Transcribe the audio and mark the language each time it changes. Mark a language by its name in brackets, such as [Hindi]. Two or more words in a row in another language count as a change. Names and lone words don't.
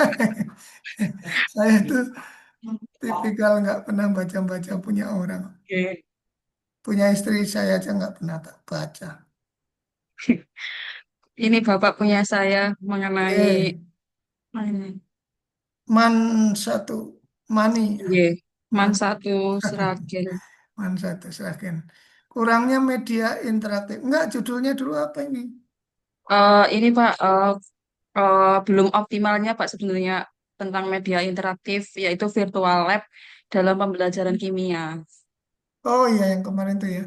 [Indonesian] Saya tuh tipikal nggak pernah baca-baca punya orang. Oke. Punya istri saya aja nggak pernah tak baca. Ini Bapak punya saya mengenai Eh, ini. man satu, mani, Nggih. Man man, satu Seragen. man satu silahkan. Kurangnya media interaktif. Enggak, judulnya dulu apa ini? Ini Pak, belum optimalnya Pak sebenarnya tentang media interaktif yaitu [English] virtual lab [Indonesian] dalam pembelajaran kimia. Oh iya, yang kemarin tuh ya.